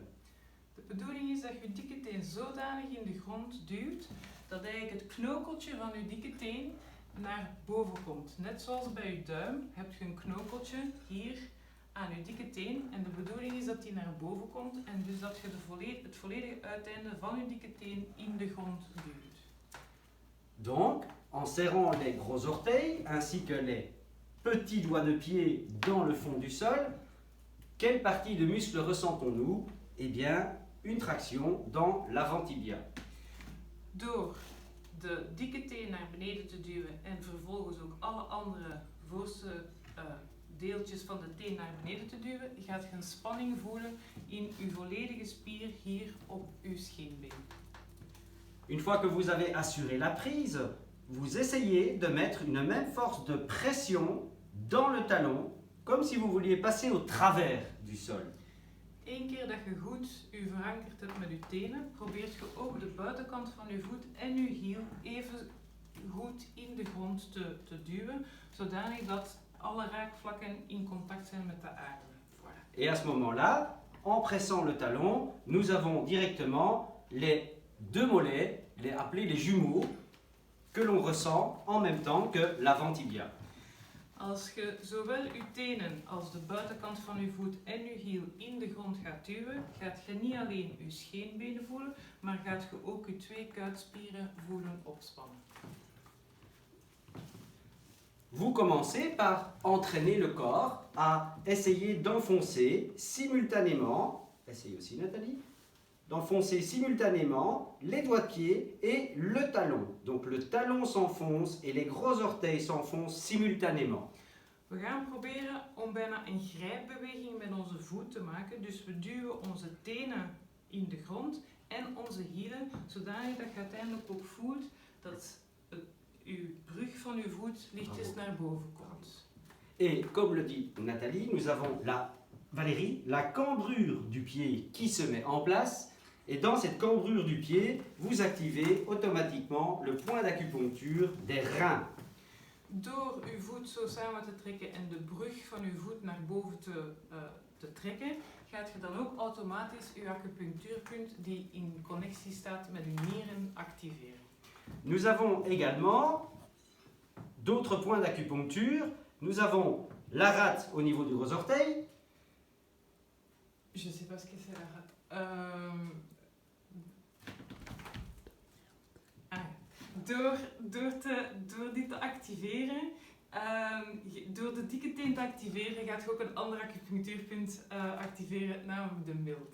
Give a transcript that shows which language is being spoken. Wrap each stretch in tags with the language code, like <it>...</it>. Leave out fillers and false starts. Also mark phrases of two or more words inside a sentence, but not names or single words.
<nl>De bedoeling is dat je dikke teen zodanig in de grond duwt dat eigenlijk het knokeltje van je dikke teen naar boven komt. Net zoals bij je duim heb je een knokeltje hier aan je dikke teen en de bedoeling is dat die naar boven komt en dus dat je het volledige uiteinde van je dikke teen in de grond duwt.</nl> <fr>Donc, en serrant les gros orteils ainsi que les petits doigts de pied dans le fond du sol, quelle partie de muscle ressentons-nous? Eh bien, une traction dans l'avant-tibia.</fr> <nl>Door de dikke teen naar beneden te duwen en vervolgens ook alle andere voorste deeltjes van de teen naar beneden te duwen, gaat je een spanning voelen in uw volledige spier hier op uw scheenbeen.</nl> <fr>Une fois que vous avez assuré la prise, vous essayez de mettre une même force de pression dans le talon, comme si vous vouliez passer au travers du sol.</fr> <nl>Eén keer dat je goed je verankerd hebt met je tenen, probeert je ook de buitenkant van je voet en je hiel even goed in de grond te duwen, zodanig dat alle raakvlakken in contact zijn met de aarde.</nl> <fr>Voilà. Et à ce moment-là, en pressant le talon, nous avons directement les deux mollets, appelés les jumeaux, que l'on ressent en même temps que l'avant-tibia.</fr> <nl>Als je zowel je tenen als de buitenkant van je voet en je hiel in de grond gaat duwen, gaat je niet alleen je scheenbenen voelen, maar gaat je ook je 2 kuitspieren voelen opspannen.</nl> <fr>Vous commencez par entraîner le corps à essayer d'enfoncer simultanément, essayez aussi Nathalie, d'enfoncer simultanément les doigts de pied et le talon. Donc le talon s'enfonce et les gros orteils s'enfoncent simultanément.</fr> <nl>We gaan proberen om bijna een grijpbeweging met onze voet te maken. Dus we duwen onze tenen in de grond en onze hielen, zodanig dat je uiteindelijk ook voelt dat uw brug van uw voet lichtjes naar boven komt.</nl> <fr>Et comme le dit Nathalie, nous avons la cambrure du pied qui se met en place. Et dans cette cambrure du pied, vous activez automatiquement le point d'acupuncture des reins.</fr> <nl>Door uw voet zo samen te trekken en de brug van uw voet naar boven te trekken, gaat je dan ook automatisch uw acupunctuurpunt die in connectie staat met uw nieren activeren.</nl> <fr>Nous avons également d'autres points d'acupuncture. Nous avons la rate au niveau du gros orteil. Je sais pas ce que c'est la rate.</fr> <nl>Door dit te activeren, door de dikke teen te activeren, gaat je ook een ander acupunctuurpunt activeren, namelijk de milt.</nl>